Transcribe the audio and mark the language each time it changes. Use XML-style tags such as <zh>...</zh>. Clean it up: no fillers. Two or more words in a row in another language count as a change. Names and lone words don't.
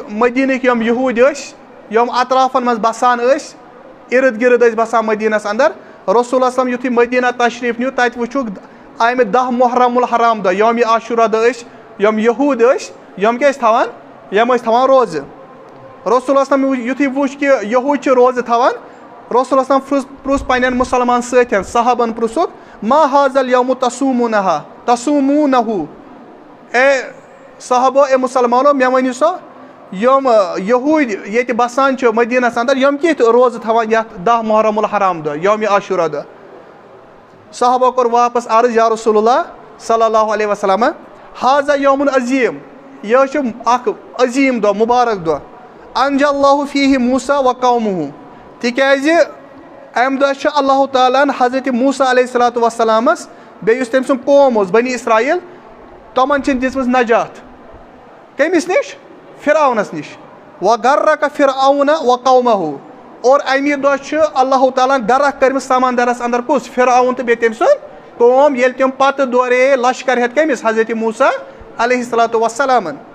<ks>مدیٖنٕکۍ یِم یہوٗدۍ ٲسۍ یِم اطرافن منٛز بسان ٲسۍ ارد گرد ٲسۍ بسان مدیٖنس انٛدر رسول اللہ یُتھُے مدیٖنہ تشریٖف نیوٗ تتہِ وٕچھُکھ امہِ 10 محرم الحرام دۄہ یومِ عاشورہ دۄہ ٲسۍ یِم یہوٗد ٲسۍ یِم کیٛاہ ٲسۍ تھاوان یِم ٲسۍ تھاوان روزٕ رسول اللہ یُتھُے وٕچھ کہِ یہوٗد چھِ روزٕ تھاوان رسول اللہ پرُژھ پننٮ۪ن مُسلمان سۭتٮ۪ن صحابن پرُژھُکھ</ks> <ar>ما حاضل یومُ</ar> <ks>تصوٗموٗنہُ اے صحابو اے مُسلمانو مےٚ ؤنِو سا یِم یہوٗدۍ ییٚتہِ بسان چھِ مدیٖنس انٛدر یِم کِتھ روزٕ تھاوان یتھ 10 محرم الحرام دۄہ یومِ عاشورہ دۄہ صحابو کوٚر واپس عرض</ks> <ar>یا رسول اللہ صلی اللہ علیہ وسلم حاذا یوم عظیم</ar> <ks>یہ چھُ اکھ عظیٖم دۄہ مُبارک دۄہ</ks> <ar>انجا اللہ فیہ موسیٰ و قومہ</ar> <ks>تِکیازِ اَمہِ دۄہ چھُ اللہ تعالیٰ ہن حضرت موسیٰ علیہ الصلوۃ وسلامس بیٚیہِ یُس تٔمۍ سُنٛد قوم اوس بنی اسرائیل تِمن چھِنہٕ دِژمٕژ نجات کٔمِس نِش فرعونس نِش</ks> <ar>وغرق فرعون و قومہ</ar> <ks>اور اَمہِ دۄہ چھُ اللہ تعالیٰ ہن غرق کٔرمٕژ سمندرس اندر کُس فرعون تہٕ بیٚیہِ تٔمۍ سُنٛد قوم ییٚلہِ تِم پتہٕ دورے لشکر ہٮ۪تھ کٔمِس حضرت موسیٰ علیہ الصلوۃ وسلامن</ks>